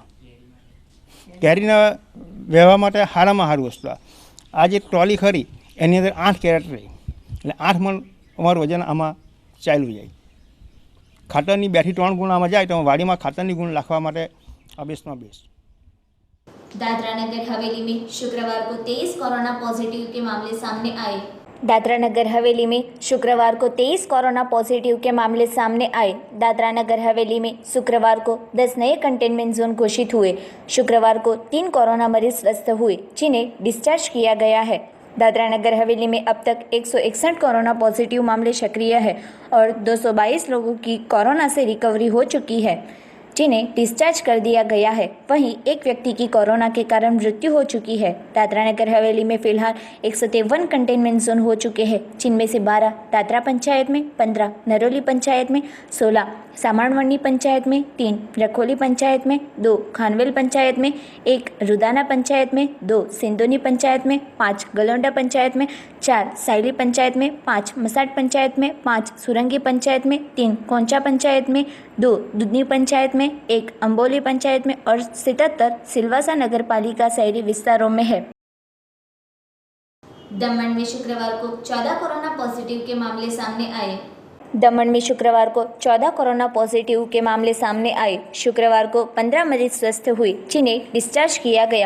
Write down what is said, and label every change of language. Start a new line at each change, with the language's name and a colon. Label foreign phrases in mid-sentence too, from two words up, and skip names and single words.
Gujarati: કેરીને વહેવા માટે સારામાં સારું વસ્તુ। આ જે ટ્રોલી ખરી એની અંદર 8 કેરેટ રહી, એટલે 8 મણ અમારું વજન આમાં ચાલ્યું જાય। ખાતરની 2 થી 3 ગુણ આમાં જાય તો વાડીમાં ખાતરની ગુણ નાખવા માટે આ બેસ્ટમાં બેસ્ટ।
Hindi: दादरा नगर हवेली में शुक्रवार को 23
English: corona positive
Hindi: के मामले सामने आए। दादरा नगर हवेली में शुक्रवार को 23
English: corona positive
Hindi: के मामले सामने आए। दादरा नगर हवेली में शुक्रवार को 10 नए
English: containment zone
Hindi: घोषित हुए। शुक्रवार को 3 कोरोना मरीज स्वस्थ हुए, जिन्हें डिस्चार्ज किया गया है। दादरा नगर हवेली में अब तक 161
English: corona positive
Hindi: मामले सक्रिय है और 222 लोगों की कोरोना से रिकवरी हो चुकी है, जिन्हें डिस्चार्ज कर दिया गया है। वहीं एक व्यक्ति की कोरोना के कारण मृत्यु हो चुकी है। दादरा नगर हवेली में फिलहाल 153
English: containment zone
Hindi: हो चुके हैं, जिनमें से 12 दादरा पंचायत में, 15 नरोली पंचायत में, 16 सामाणवणी पंचायत में, 3 रखोली पंचायत में, 2 खानवेल पंचायत में, 1 रुदाना पंचायत में, 2 सिंधोनी पंचायत में, 5 गलोंडा पंचायत में, 4 साइली पंचायत में, 5 मसाट पंचायत में, 5 सुरंगी पंचायत में, 3 कोंचा पंचायत में, 2 दुधनी पंचायत में, 1 अंबोली पंचायत में और 77 सिलवासा नगर पालिका शहरी विस्तारों में है। दमन में शुक्रवार को 14
English: corona positive
Hindi: के मामले सामने आए। दमन में शुक्रवार को 14
English: corona positive
Hindi: के मामले सामने आए। शुक्रवार को 15 मरीज स्वस्थ हुए, जिन्हें डिस्चार्ज किया गया।